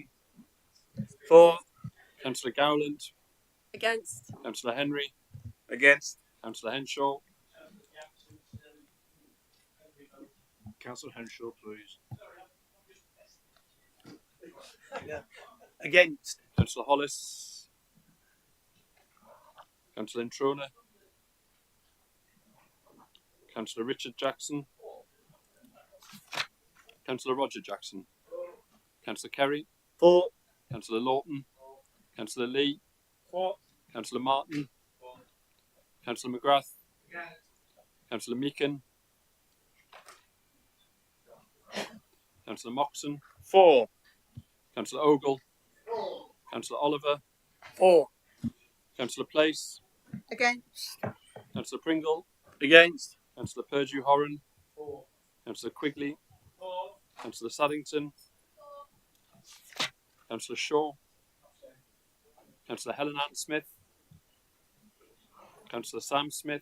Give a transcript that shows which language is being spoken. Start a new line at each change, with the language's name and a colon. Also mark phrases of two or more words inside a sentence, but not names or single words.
English: For. Councillor Gowland. Against. Councillor Henry. Against. Councillor Henshaw. Councillor Henshaw, please. Against. Councillor Hollis. Councillor Introna. Councillor Richard Jackson. Councillor Roger Jackson. Councillor Kerry. 4. Councillor Lawton. Councillor Lee. 4. Councillor Martin. Councillor McGrath. Councillor Meakin. Councillor Moxon. 4. Councillor Ogle. Councillor Oliver. 4. Councillor Place. Against. Councillor Pringle. Against. Councillor Purdue Horan. 4. Councillor Quigley. 4. Councillor Saddington. Councillor Shaw. Councillor Helen Ann Smith. Councillor Sam Smith.